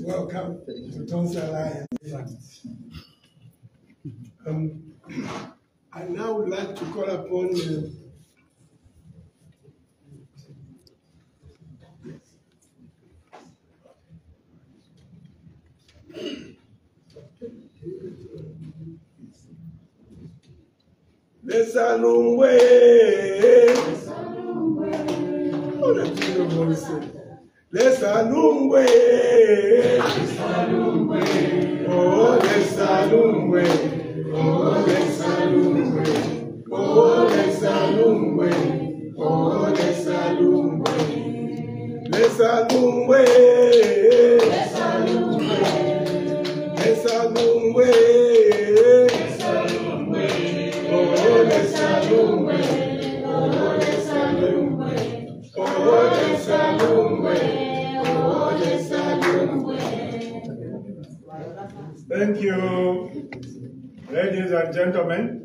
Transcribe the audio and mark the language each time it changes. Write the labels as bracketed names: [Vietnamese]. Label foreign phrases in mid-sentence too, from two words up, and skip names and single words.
[English] Welcome to Tonse Alliance. I now would like to call upon Lesalungwe. Oh, the beautiful voice. Lesalungwe. Oh, Lesalungwe. Oh, Lesalungwe. Oh, Lesalungwe. Oh, Lesalungwe. Lesalungwe. Lesalungwe. Thank you, ladies and gentlemen.